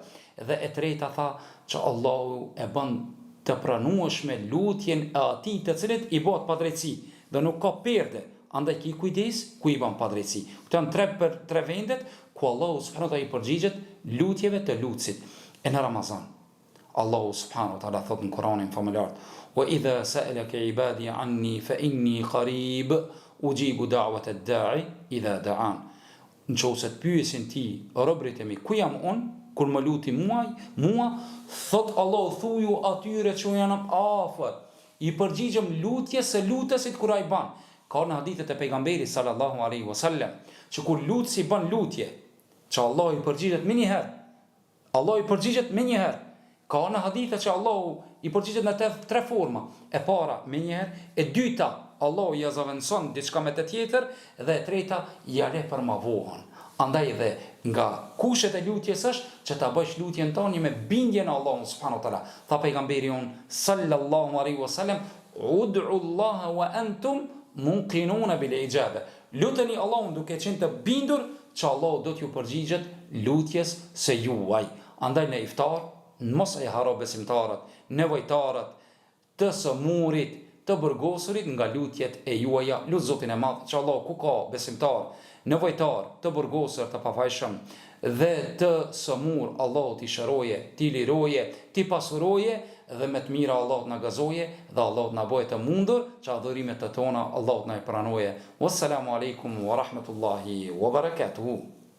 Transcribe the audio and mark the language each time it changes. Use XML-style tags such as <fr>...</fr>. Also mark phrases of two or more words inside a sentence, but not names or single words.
<sq>Dhe e treta tha që Allahu e bën të pranueshme lutjen e atij të cilit i bëhet padrejtësi dhe nuk ka perde, andaj ki kujdes ku i bën padrejtësi. Këto janë 3 vendet ku Allahu</sq> <ar>سبحانه وتعالى</ar> <sq>i përgjigjet lutjeve të lutësit. E në Ramazan Allahu</sq> <ar>سبحانه وتعالى</ar> <sq>thot në Kur'anin famullar:</sq> <ar>"وإذا سألك عبادي عني فإني قريب أجيب دعوة الداع إذا دعان."</ar> <sq>Nëse të pyesin ti robërit e mi ku jam unë kur më luti mua, thot Allahu thuju atyre që janë afër, i përgjigjem lutjes së lutesit kur ai ban. Ka në hadithet e pejgamberit</sq> <ar>صلى الله عليه وسلم</ar> <sq>që kur lutësi bën lutje, që Allah i përgjigjet më një herë. Allah i përgjigjet më një herë. Ka në hadithe që Allahu i përgjigjet në 3 forma. E para me njëherë, e dyta Allahu ja zaventson diçka me të tjetër, dhe e treta ja le për ma vohën. Andaj dhe nga kushet e lutjes është që ta bësh lutjen tani me bindje në Allahun</sq> <ar>سبحانه وتعالى.</ar> <sq>Tha pejgamberi on</sq> <ar>صلى الله عليه وسلم: "ادعوا الله وأنتم موقنون بالإجابة."</ar> <sq>Luteni Allahun duke qenë të bindur që Allahu do t'ju përgjigjet lutjes së juaj. Andaj në iftar mos e haro besimtarët, nevojtarët, të sëmurit, të burgosurit nga lutjet e juaja. Lut Zotin e Madh që Allah ku ka besimtar, nevojtar, të burgosur, të pafajshëm dhe të sëmur, Allah t'i shëroje, t'i liroje, t'i pasuroje dhe me të mira Allah t'na gazoje dhe Allah t'na bëjë të mundur që adhurimet të tona Allah t'na i pranoje.</sq> <ar>والسلام عليكم ورحمة الله وبركاته.</ar>